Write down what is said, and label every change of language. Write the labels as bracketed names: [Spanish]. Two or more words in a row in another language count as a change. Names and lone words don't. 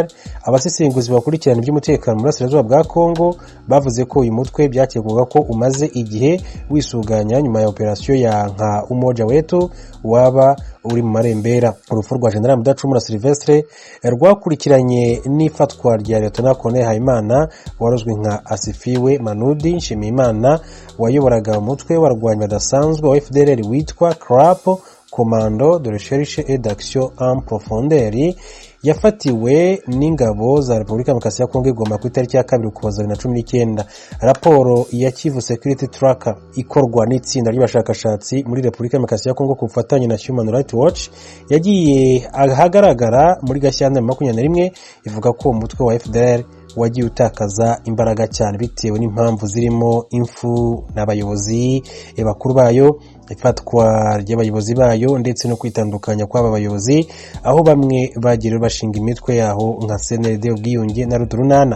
[Kinyarwanda] Abasesenguzi bakurikirana iby'umutekano mu burasirazuba bwa Kongo bavuze ko uyu mutwe byakekwaga ko umaze igihe wisuganya nyuma ya operasiyo ya nka Umoja Wetu waba uri mu marembera. Urupfu rwa General Mudacumura Sylvestre rwakurikiranye n'ifatwa rya Lieutenant Colonel Hayimana warozwe nka Asifiwe Manudi Nshimiyimana wayoboraga umutwe warwanya badasanzwe wa FDLR witwa CRAP, [French] Commando de Recherche et d'Action en Profondeur, [Kinyarwanda] yafatiwe n'ingabo za Repubulika Demokarasi ya Kongo Goma ku itariki ya 2 Ukuboza 2019. Raporo ya Kivu Security Tracker ikorwa n'itsinda ry'abashakashatsi muri Repubulika Demokarasi ya Kongo ku bufatanye na Human Rights Watch yagiye ahagaragara muri Gashyantare 2021 ivuga ko umutwe wa FDLR wagiye utakaza imbaraga cyane bitewe n'impamvu zirimo imfu n'abayobozi bakuru bayo, ifatwa ry'abayobozi bayo ndetse no kwitandukanya kw'aba bayobozi, aho bamwe bagiye bashinga imitwe yaho nka CNLD ubwiyunge na Rudurunana.